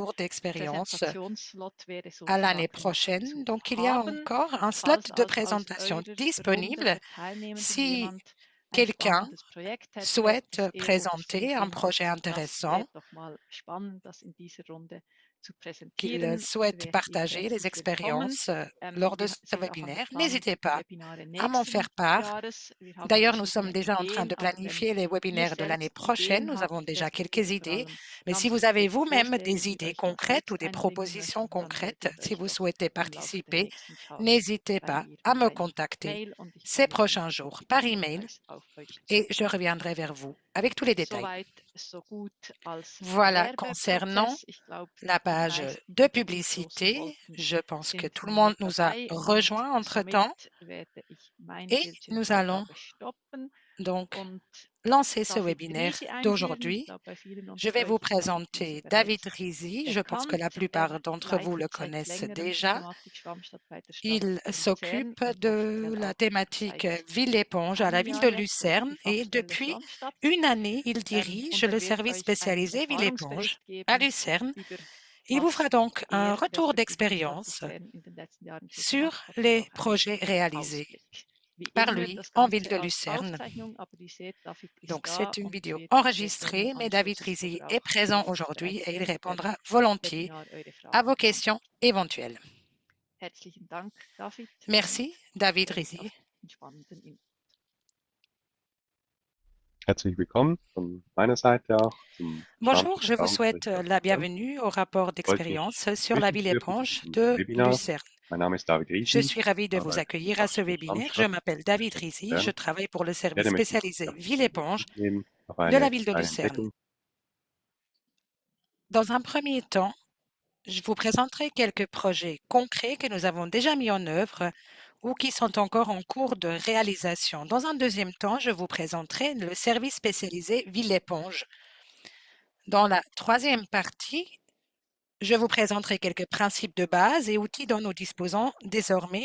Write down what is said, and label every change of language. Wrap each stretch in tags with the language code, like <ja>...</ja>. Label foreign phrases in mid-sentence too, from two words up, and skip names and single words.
<fr>retour d'expérience</fr> <de>Präsentationsslot wäre</de> <fr>à l'année</fr> <de>sozusagen noch</de> <fr>prochaine.</fr> <de>zu</de> <fr>Donc, il y a</fr> <de>haben.</de> <fr>encore un slot</fr> <de>Falls</de> <fr>de</fr> <de>also aus</de> <fr>présentation</fr> <de>eurer Runde</de> <fr>disponible</fr> <de>der Teilnehmenden</de> <fr>si</fr> <de>jemand ein</de> <fr>quelqu'un</fr> <de>spannendes Projekt hätte,</de> <fr>souhaite</fr> <de>das er oder sie</de> <fr>présenter un</fr> <de>findet,</de> <fr>projet</fr> <de>das</de> <fr>intéressant,</fr> <de>wäre doch mal spannend, das in dieser Runde zu</de> <fr>qu'il</fr> <de>präsentieren,</de> <fr>souhaite</fr> <de>wärt ihr</de> <fr>partager les</fr> <de>herzlich willkommen.</de> <fr>expériences lors de ce</fr> <de>Sind auch am</de> <fr>webinaire,</fr> <de>Planen</de> <fr>n'hésitez</fr> <de>für die</de> <fr>pas</fr> <de>Webinare</de> <fr>à m'en</fr> <de>nächsten</de> <fr>faire part.</fr> <de>Jahres. Wir haben</de> <fr>D'ailleurs, nous sommes</fr> <de>verschiedene</de> <fr>déjà en train</fr> <de>Ideen,</de> <fr>de</fr> <de>aber wenn</de> <fr>planifier les</fr> <de>ihr</de> <fr>webinaires de l'année</fr> <de>selbst</de> <fr>prochaine.</fr> <de>Ideen</de> <fr>Nous avons</fr> <de>habt,</de> <fr>déjà</fr> <de>dürftet ihr</de> <fr>quelques</fr> <de>vor</de> <fr>idées.</fr> <de>allem</de> <fr>Mais si</fr> <de>ganz</de> <fr>vous avez</fr> <de>konkret</de> <fr>vous-même</fr> <de>vorstellen,</de> <fr>des</fr> <de>wie ihr</de> <fr>idées</fr> <de>euch da</de> <fr>concrètes ou des</fr> <de>einbringen</de> <fr>propositions</fr> <de>möchtet, dann werde</de> <fr>concrètes,</fr> <de>ich</de> <fr>si</fr> <de>euch</de> <fr>vous</fr> <de>doch</de> <fr>souhaitez</fr> <de>im Laufe der</de> <fr>participer,</fr> <de>nächsten Tage</de> <fr>n'hésitez pas à</fr> <de>mit</de> <fr>me</fr> <de>einer</de> <fr>contacter</fr> <de>Mail, und ich</de> <fr>ces</fr> <de>komme dann</de> <fr>prochains jours par</fr> <de>gegebener</de> <fr>email</fr> <de>auf euch</de> <fr>et</fr> <de>zu.</de> <fr>je reviendrai vers vous avec tous les détails.</fr> <de>Soweit, so gut als</de> <fr>Voilà, concernant</fr> <de>Werbeprozess. Ich glaube,</de> <fr>la</fr> <de>die</de> <fr>page</fr> <de>meisten,</de> <fr>de</fr> <de>die dazustoßen</de> <fr>publicité,</fr> <de>wollten,</de> <fr>je pense que</fr> <de>sind</de> <fr>tout le</fr> <de>nun</de> <fr>monde</fr> <de>mit</de> <fr>nous a</fr> <de>dabei, und</de> <fr>rejoints</fr> <de>somit</de> <fr>entre-temps</fr> <de>werde ich meine</de> <fr>et nous allons</fr> <de>Bildschirmübergabe stoppen</de> <fr>donc</fr> <de>und</de> <fr>lancer ce</fr> <de>David</de> <fr>webinaire</fr> <de>Riesi einführen. Ich</de> <fr>d'aujourd'hui.</fr> <de>glaube, bei vielen</de> <fr>Je</fr> <de>unter</de> <fr>vais vous</fr> <de>euch ist dieser</de> <fr>présenter David</fr> <de>bereits</de> <fr>Rizy. Je pense que la</fr> <de>bekannt. Er</de> <fr>plupart d'entre vous le</fr> <de>leitet seit</de> <fr>connaissent</fr> <de>längerem die</de> <fr>déjà.</fr> <de>Thematik Schwammstadt bei der Stadt</de> <fr>Il</fr> <de>Luzern</de> <fr>s'occupe</fr> <de>und</de> <fr>de</fr> <de>offiziell</de> <fr>la</fr> <de>auch</de> <fr>thématique</fr> <de>seit</de> <fr>ville-éponge à la</fr> <de>einem</de> <fr>ville</fr> <de>Jahr</de> <fr>de</fr> <de>jetzt</de> <fr>Lucerne</fr> <de>die</de> <fr>et</fr> <de>Fachstelle</de> <fr>depuis</fr> <de>Schwammstadt,</de> <fr>une année, il dirige</fr> <de>und er</de> <fr>le</fr> <de>wird</de> <fr>service</fr> <de>euch einen</de> <fr>spécialisé ville-éponge</fr> <de>Erfahrungsbericht</de> <fr>à</fr> <de>geben</de> <fr>Lucerne.</fr> <de>über</de> <fr>Il vous fera</fr> <de>was</de> <fr>donc un</fr> <de>er</de> <fr>retour</fr> <de>respektive die Stadt</de> <fr>d'expérience</fr> <de>Luzern in den letzten Jahren so</de> <fr>sur</fr> <de>gemacht hat, und</de> <fr>les</fr> <de>auch einen</de> <fr>projets réalisés</fr> <de>Ausblick. Wie</de> <fr>par</fr> <de>immer</de> <fr>lui</fr> <de>das</de> <fr>en ville</fr> <de>Ganze</de> <fr>de</fr> <de>als</de> <fr>Lucerne.</fr> <de>Aufzeichnung, aber ihr seht, David ist</de> <fr>Donc,</fr> <de>da</de> <fr>c'est une</fr> <de>und</de> <fr>vidéo</fr> <de>wird sehr gerne</de> <fr>enregistrée,</fr> <de>im</de> <fr>mais David</fr> <de>Anschluss</de> <fr>Rizy</fr> <de>oder</de> <fr>est</fr> <de>auch</de> <fr>présent</fr> <de>nach</de> <fr>aujourd'hui et il</fr> <de>Ende der</de> <fr>répondra volontiers</fr> <de>Webinar eure</de> <fr>à vos</fr> <de>Fragen</de> <fr>questions</fr> <de>beantworten.</de> <fr>éventuelles.</fr> <de>Herzlichen Dank, David, und</de> <fr>Merci,</fr> <de>ich</de> <fr>David</fr> <de>freue mich auf</de> <fr>Rizy.</fr> <de>den spannenden Input. Herzlich willkommen von meiner Seite auch zum</de> <fr>Bonjour, je vous</fr> <de>Schwarmstadt-Erfahrungsbericht</de> <fr>souhaite</fr> <de>aus</de> <fr>la</fr> <de>Lucerne.</de> <fr>bienvenue au rapport</fr> <de>Freut mich,</de> <fr>d'expérience</fr> <de>Sie</de> <fr>sur la</fr> <de>begrüßen</de> <fr>ville</fr> <de>zu dürfen zu</de> <fr>éponge</fr> <de>diesem</de> <fr>de</fr> <de>Webinar.</de> <fr>Lucerne.</fr> <de>Mein Name ist David</de> <fr>Je</fr> <de>Riesi,</de> <fr>suis ravie</fr> <de>ich</de> <fr>de vous</fr> <de>arbeite für die</de> <fr>accueillir à ce</fr> <de>Fachstelle</de> <fr>webinaire. Je</fr> <de>Schwarmstadt</de> <fr>m'appelle</fr> <de>der</de> <fr>David</fr> <de>Stadt</de> <fr>Rizy, je</fr> <de>Luzern.</de> <fr>travaille pour le</fr> <de>Ich werde</de> <fr>service</fr> <de>mich</de> <fr>spécialisé</fr> <de>ja, ein bisschen</de> <fr>Ville-Éponge</fr> <de>Rücksicht nehmen auf</de> <fr>de la</fr> <de>eine</de> <fr>ville de</fr> <de>kleine</de> <fr>Lucerne.</fr> <de>Entdeckung.</de> <fr>Dans un premier temps, je vous présenterai quelques projets concrets que nous avons déjà mis en œuvre ou qui sont encore en cours de réalisation. Dans un deuxième temps, je vous présenterai le service spécialisé Ville-Éponge. Dans la troisième partie, je vous présenterai quelques principes de base et outils dont nous disposons désormais.</fr>